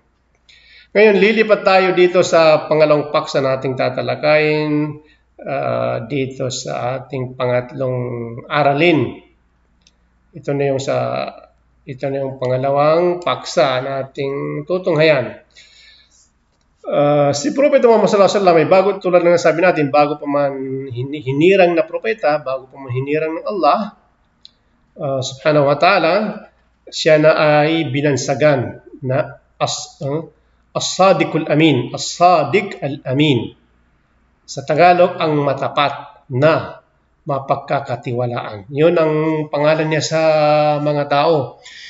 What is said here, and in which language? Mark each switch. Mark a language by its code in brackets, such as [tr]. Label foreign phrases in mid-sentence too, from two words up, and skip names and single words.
[tl] Ngayon, lilipat tayo dito sa pangalawang paksa na ating tatalakayin dito sa ating pangatlong aralin. Ito na yung pangalawang paksa na ating tutunghayan. Si Propeta Muhammad [ar] صلى الله عليه وسلم [tl] ay bago, tulad ng sabi natin, bago pa man hinirang na propeta, bago pa man hinirang ng Allah [ar] سبحانه وتعالى, [tl] siya na ay binansagan na As-Sadiq Al-Amin. As-Sadiq Al-Amin. Sa Tagalog, ang matapat na mapagkakatiwalaan. Yun ang pangalan niya sa mga tao.